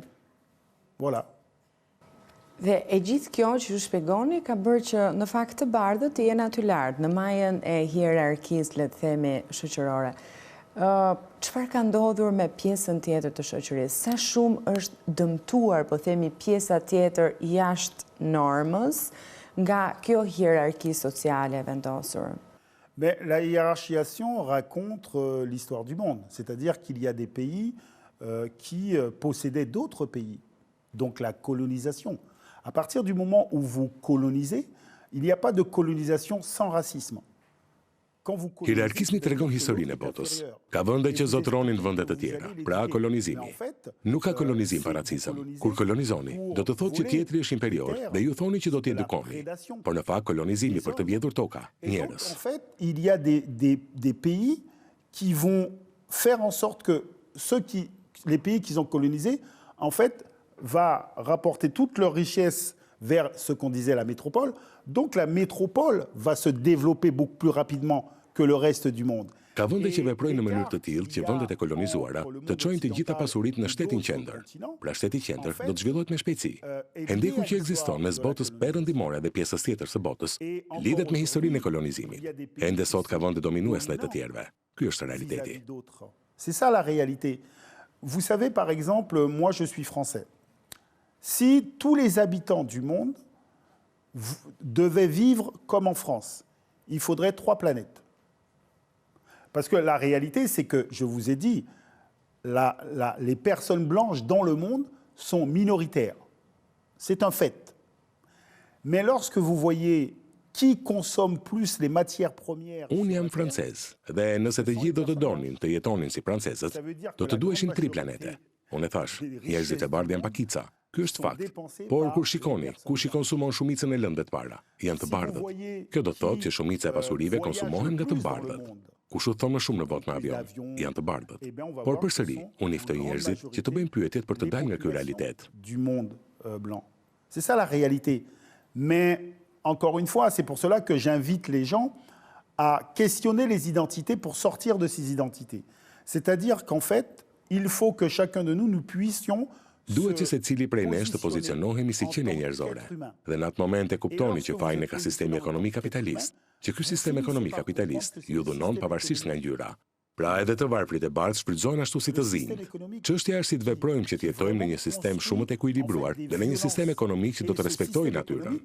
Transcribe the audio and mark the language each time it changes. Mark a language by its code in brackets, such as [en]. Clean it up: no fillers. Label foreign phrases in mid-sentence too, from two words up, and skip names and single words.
[sq] Voilà. Dhe e gjithë kjo që ju shpjegoni ka bërë që në fakt të bardhët të jenë aty lart, në majën e hierarkisë, le të themi, shoqërore. Çfarë ka ndodhur me pjesën tjetër të shoqërisë? Sa shumë është dëmtuar, po themi, pjesa tjetër jashtë normës nga kjo hierarki sociale vendosur? [fr] Mais la hiérarchisation raconte l'histoire du monde. C'est-à-dire qu'il y a des pays qui possédaient d'autres pays. Donc la colonisation. À partir du moment où vous colonisez, il n'y a pas de colonisation sans racisme. [sq] Hierarkismi tregon historinë e botës. Ka vende që zotëronin vende të tjera, pra kolonizimi. Nuk ka kolonizim pa racizëm. Kur kolonizoni, do të thotë që tjetri është inferior dhe ju thoni që do t'i edukoni. Por në fakt kolonizimi për të vjedhur toka, njerëz. [fr] En fait, il y a des pays qui vont faire en sorte que les pays qu'ils ont colonisés, en fait, va rapporter toute leur richesse vers ce qu'on disait la métropole. Donc la métropole va se développer beaucoup plus rapidement que le reste du monde. [sq] Ka vende që veprojnë në mënyrë të tillë që vendet e kolonizuara të çojnë të gjitha pasuritë në shtetin qendër. Pra shteti qendër do të zhvillohet me shpejtësi. E ndjekur që ekziston mes botës perëndimore dhe pjesës tjetër së botës lidhet me historinë e kolonizimit. Ende sot ka vende dominues ndaj të tjerëve. Ky është realiteti. [fr] C'est ça la réalité. Vous savez, par exemple, moi je suis français. Si tous les habitants du monde devaient vivre comme en France, il faudrait 3 planètes. Parce que la réalité, c'est que, je vous ai dit, les personnes blanches dans le monde sont minoritaires. C'est un fait. Mais lorsque vous voyez qui consomme plus les matières premières... [sq] Unë jam francez, dhe nëse të gjithë do të donin të jetonin si francezët, do të duheshin 3 planete. Unë e thash, njerëzit e bardhë janë pakica. Ky është fakt. Por kur shikoni, kush i konsumon shumicën e lëndëve të para, janë të bardhët. Kjo do të thotë që shumica e pasurive konsumohen nga të bardhët. Kush u thon më shumë në botë me avion, janë të bardhët. Por përsëri, unë i ftoj njerëzit që të bëjnë pyetjet për të dalë nga ky realitet. [fr] Du monde blanc. C'est ça la réalité. Mais encore une fois, c'est pour cela que j'invite les gens à questionner les identités pour sortir de ces identités. C'est-à-dire qu'en fait, il faut que chacun de nous puissions [sq] Duhet që secili prej nesh të pozicionohemi si qenie njerëzore. Dhe në atë moment e kuptoni që fajin e ka sistemi ekonomik kapitalist, që ky sistem ekonomik kapitalist ju dhunon pavarësisht nga ngjyra. Pra edhe të varfrit e bardhë shfrytëzohen ashtu si të zinj. Çështja është si të veprojmë që të jetojmë në një sistem shumë të ekuilibruar dhe në një sistem ekonomik që do të respektojë natyrën.